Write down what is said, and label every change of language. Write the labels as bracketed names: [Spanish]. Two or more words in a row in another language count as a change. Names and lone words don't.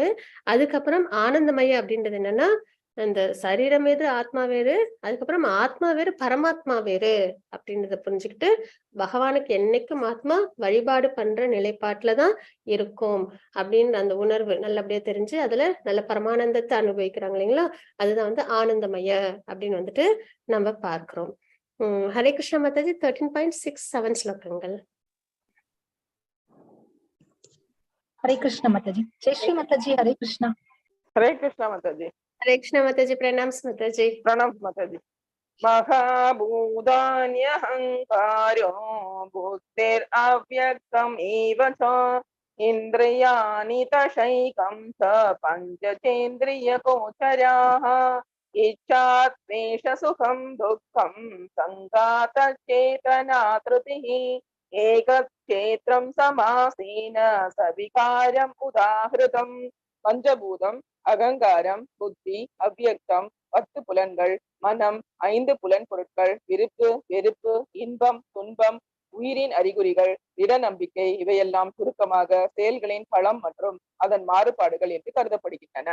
[Tamil] அதுக்கப்புறம் ஆனந்தமய அப்படின்றது என்னன்னா அந்த சரீரம் வேறு ஆத்மா வேறு, அதுக்கப்புறம் ஆத்மா வேறு பரமாத்மா வேறு அப்படின்றத புரிஞ்சுக்கிட்டு பகவானுக்கு என்னைக்கும் ஆத்மா வழிபாடு பண்ற நிலைப்பாட்டுலதான் இருக்கும் அப்படின்னு அந்த உணர்வு நல்லபடியா தெரிஞ்சு அதுல நல்ல பரமானந்தத்தை அனுபவிக்கிறாங்க இல்லைங்களா, அதுதான் ஆனந்தமய அப்படின்னு நம்ம பார்க்கிறோம். ஹரே கிருஷ்ண மாதாஜி. 13.67 ஸ்லோகங்கள். [Hindi] हरे कृष्ण माता जी। जय श्री माता जी। हरे कृष्णा। हरे कृष्णा माता जी। हरे कृष्ण माता जी। प्रणाम माता जी। प्रणाम माता जी। [Sanskrit] महाभूतान्यहंकारो बुद्धिरव्यक्तमेव च इन्द्रियाणि दशैकं च पञ्चचेन्द्रियगोचराः इच्छात्वेष सुखं दुःखं संघातचेतना धृतिः एकक्षेत्रं समासेन सविकारम् उदाहृतम् [Tamil] பஞ்சபூதம், அகங்காரம், புத்தி, அவ்வியக்தம், 10 புலன்கள், மனம், 5 புலன் பொருட்கள், விருப்பு, வெறுப்பு, இன்பம், துன்பம், உயிரின் அறிகுறிகள், திட நம்பிக்கை இவையெல்லாம் சுருக்கமாக செயல்களின் பலம் மற்றும் அதன் மாறுபாடுகள் என்று கருதப்படுகின்றன.